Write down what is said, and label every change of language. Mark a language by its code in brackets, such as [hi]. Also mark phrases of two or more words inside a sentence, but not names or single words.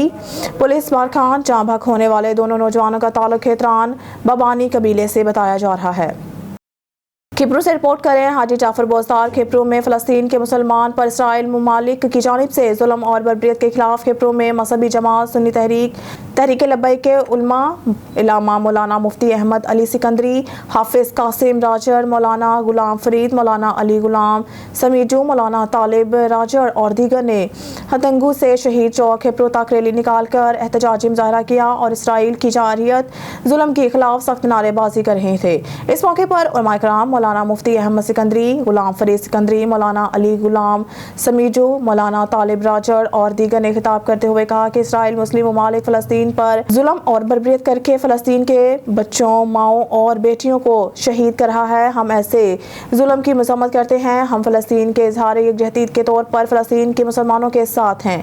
[ur] پولیس بارکھان جام بھاگ ہونے والے دونوں نوجوانوں کا تعلق کھیتران ببانی قبیلے سے بتایا جا رہا ہے. کھپرو سے رپورٹ کریں حاجی جعفر بوستار. کھپرو میں فلسطین کے مسلمان پر اسرائیل ممالک کی جانب سے ظلم اور بربریت کے خلاف کھپرو میں مذہبی جماعت سنی تحریک لبیک کے علما علامہ مولانا مفتی احمد علی سکندری، حافظ قاسم راجڑ، مولانا غلام فرید، مولانا علی غلام سمیجو، مولانا طالب راجڑ اور دیگر نے ہتنگو سے شہید چوک کھپرو تک ریلی نکال کر احتجاجی مظاہرہ کیا اور اسرائیل کی جارحیت ظلم کے خلاف سخت نعرے بازی کر رہے تھے. اس موقع پر علما اکرام مولانا مفتی احمد سکندری، غلام فرید سکندری، مولانا علی غلام سمیجو، مولانا طالب راجڑ اور دیگر نے خطاب کرتے ہوئے کہا کہ اسرائیل مسلم ممالک فلسطین پر ظلم اور بربریت کرکے فلسطین کے بچوں، ماؤں اور بیٹیوں کو شہید کر رہا ہے. ہم ایسے ظلم کی مذمت کرتے ہیں۔ ہم فلسطین کے اظہار یکجہتی کے طور پر فلسطین کے مسلمانوں کے ساتھ ہیں.